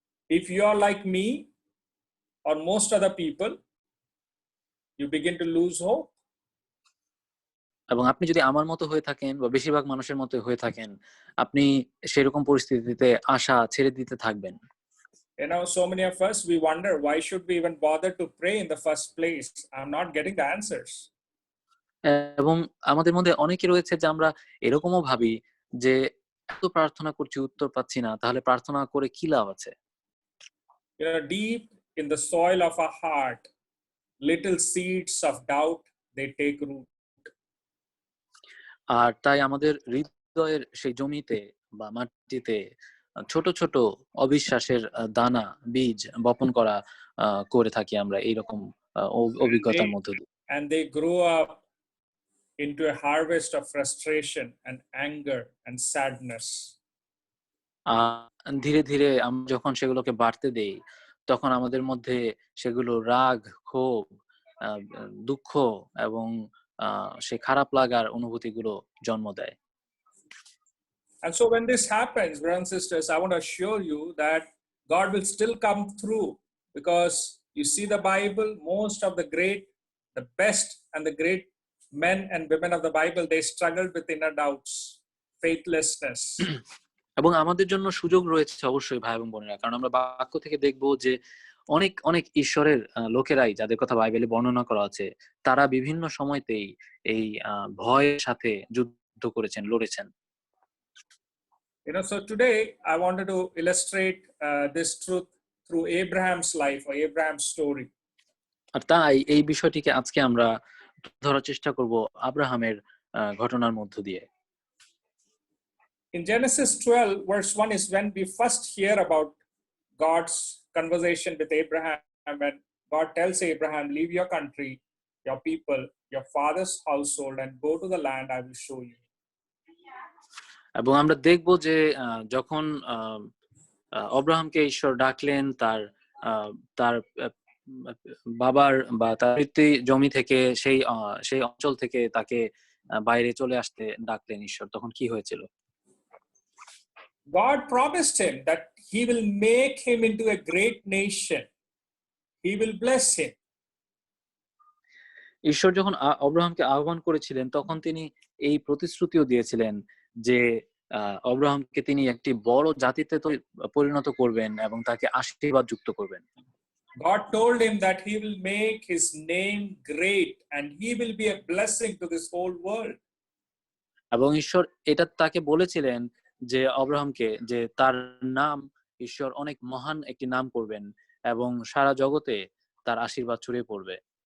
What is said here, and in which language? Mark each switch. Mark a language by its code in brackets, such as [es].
[en] If you are like me or most other people, you begin to lose hope. [bn] এবং আপনি যদি আমার মতো হয়ে থাকেন বা বেশিরভাগ মানুষের মতো হয়ে থাকেন, আপনি সেরকম পরিস্থিতিতে আশা ছেড়ে দিতে থাকবেন। [en] So many of us, we wonder, why should we even bother to pray in the first place? I'm not getting the answers. [bn] এবং আমাদের মধ্যে অনেকে রয়েছে যে আমরা এরকমও ভাবি যে এত প্রার্থনা করছি, উত্তর পাচ্ছি না, তাহলে প্রার্থনা করে কি লাভ আছে? [en] Deep in the soil of our heart, little seeds of doubt, they take root. [bn] আর তাই আমাদের হৃদয়ের সেই জমিতে বা মাটিতে ছোট ছোট অবিশ্বাসের দানা, বীজ বপন করে থাকি আমরা এইরকম অভিজ্ঞতার মধ্য দিয়ে। [en] And they grow up into a harvest of frustration and anger and sadness. [bn] ধীরে ধীরে আমরা যখন সেগুলোকে বাড়তে দেই, তখন আমাদের মধ্যে সেগুলো রাগ, ক্ষোভ, দুঃখ এবং সেই খারাপ লাগার অনুভূতিগুলো জন্ম দেয়। [en] And so when this happens, brothers and sisters, I want to assure you that God will still come through, because you see the Bible, most of the great, the best and the great men and women of the Bible, they struggled with inner doubts, faithlessness. [bn] এবং আমাদের জন্য সুযোগ রয়েছে অবশ্যই ভাই এবং বোনেরা, কারণ আমরা বাক্য থেকে দেখবো যে অনেক অনেক ঈশ্বরের লোকেরাই যাদের কথা বাইবেলে বর্ণনা করা আছে, তারা বিভিন্ন সময়তেই এই ভয়ের সাথে যুদ্ধ করেছেন, লড়েছেন। [en] So today I wanted to illustrate this truth through Abraham's life or Abraham's story. [bn] আর তাই এই বিষয়টিকে আজকে আমরা ধরার চেষ্টা করব আব্রাহামের ঘটনার মধ্য দিয়ে। [en] In Genesis 12 verse 1 is when we first hear about God's conversation with Abraham, and God tells Abraham, leave your country, your people, your father's household, and go to the land I will show you. [bn] এবং আমরা দেখব যে যখন আব্রাহামকে ঈশ্বর ডাকলেন তার তার বাবার বা তার জমি থেকে, সেই অঞ্চল থেকে তাকে বাইরে চলে আসতে ডাকলেন ঈশ্বর, তখন কি হয়েছিল? [en] God promised him that he will make him into a great nation, he will bless him. [bn] ঈশ্বর যখন অব্রাহামকে আহ্বান করেছিলেন তখন তিনি এই প্রতিশ্রুতিও দিয়েছিলেন যে অব্রাহামকে তিনি একটি বড় জাতিতে পরিণত করবেন এবং তাকে আশীর্বাদ যুক্ত করবেন। [en] God told him that he will make his name great and he will be a blessing to this whole world. [bn] এবং ঈশ্বর এটা তাকে বলেছিলেন যে অব্রাহামকে যে তার নাম ঈশ্বর অনেক মহান একটি নাম করবেন এবং সারা জগতে তার আশীর্বাদ ছড়িয়ে পড়বে।